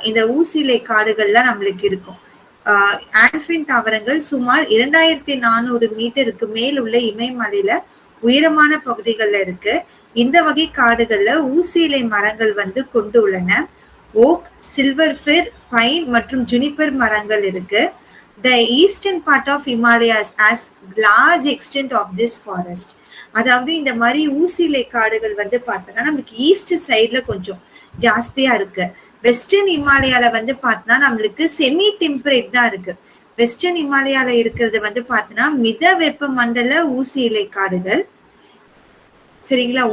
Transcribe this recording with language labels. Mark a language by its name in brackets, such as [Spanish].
[Tamil] இந்த ஊசியிலை காடுகள்லாம் நம்மளுக்கு இருக்கும். ஆல்பைன் தாவரங்கள் சுமார் 2400 மீட்டருக்கு மேல் உள்ள இமயமலையில உயரமான பகுதிகள்ல இருக்கு. இந்த வகை காடுகள்ல ஊசியிலை மரங்கள் வந்து கொண்டு உள்ளன. ஓக், சில்வர் ஃபிர், பைன் மற்றும் ஜுனிப்பர் மரங்கள் இருக்கு. [English] The eastern part of Himalayas has large extent of this forest. [Tamil] அதாவது இந்த மாதிரி ஊசியிலை காடுகள் வந்து பார்த்தோன்னா நம்மளுக்கு [English] east சைட்ல [Tamil] கொஞ்சம் ஜாஸ்தியா இருக்கு. வெஸ்டர்ன் இமாலயால வந்து பார்த்தோன்னா நம்மளுக்கு செமி டெம்பரேட் தான் இருக்கு. வெஸ்டர்ன் இமாலயால இருக்கிறது வந்து பார்த்தோன்னா மித வெப்ப மண்டல ஊசி இலை காடுகள். சரிங்களா?